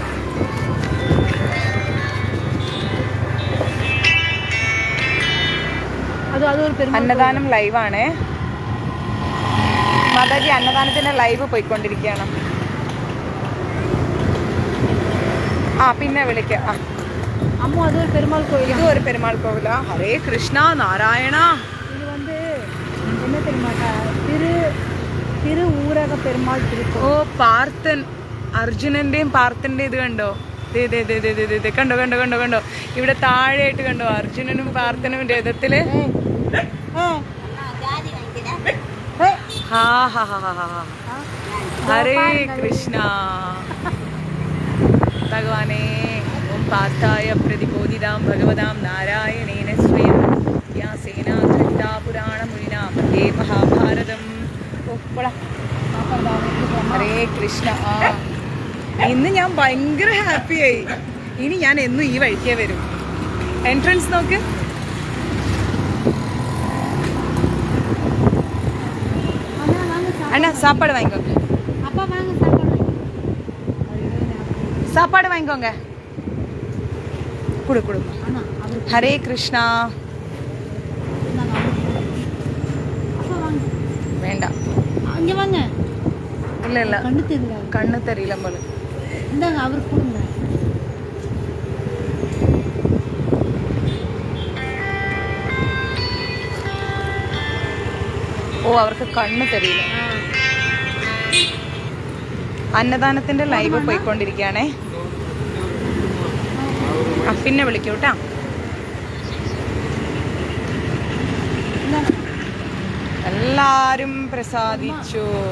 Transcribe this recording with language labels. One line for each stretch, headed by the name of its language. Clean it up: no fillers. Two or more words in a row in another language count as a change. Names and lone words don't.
Malayalam: അന്നദാനം ലൈവാണ് മാതാജി, അന്നദാനത്തിന്റെ ലൈവ് പോയിക്കൊണ്ടിരിക്കുകയാണ്. ആ പിന്നെ വിളിക്കാം.
Tamil: அம்மா அது ஒரு பெருமாள் கோயில், இது ஒரு பெருமாள் கோவிலா? ஹரே கிருஷ்ணா நாராயணா. இது வந்து என்ன தெரியுமாக்கா, திரு ஊரக பெருமாள் திருக்கோவில்.
Malayalam: ഓ, പാർത്ഥൻ, അർജുനന്റെയും പാർത്ഥന്റെയും ഇത് കണ്ടോ? കണ്ടോ കണ്ടോ കണ്ടോ കണ്ടോ, ഇവിടെ താഴെയായിട്ട് കണ്ടോ അർജുനനും പാർത്ഥനും രഥത്തില്. ഹരേ കൃഷ്ണ.
Sanskrit: ഭഗവാനേ, ഓം പാർത്ഥായ പ്രതിബോധിതാം ഭഗവതാം നാരായണേന സ്വയം വ്യാസേന ധൃതാ പുരാണമുനിനാ വന്ദേ മഹാഭാരതം.
Malayalam: ഹരേ കൃഷ്ണ. ആ, ഇന്ന് ഞാൻ ഭയങ്കര ഹാപ്പിയായി. ഇനി ഞാൻ എന്നും ഈ വഴിക്കേ വരും. എൻട്രൻസ് നോക്ക്.
Tamil: அண்ணா சாப்பாடு வாங்கிக்கோங்க. அப்பா வாங்க சாப்பாடு. சாப்பாடு வாங்கிக்கோங்க. குடு குடு. ஹரே கிருஷ்ணா. அப்பா வாங்க. வேண்டாம், அங்க வாங்க. இல்ல இல்ல, கண்ணு தெரியல, கண்ணு தெரியல போல. இந்தாங்க அவருக்கு கொடுங்க.
Malayalam: ഓ, അവർക്ക് കണ്ണ് തെരിയില്ല. അന്നദാനത്തിന്റെ ലൈവ് പോയിക്കൊണ്ടിരിക്കുകയാണേ. പിന്നെ വിളിക്കൂട്ടാ. എല്ലാരും പ്രസാദിച്ചു.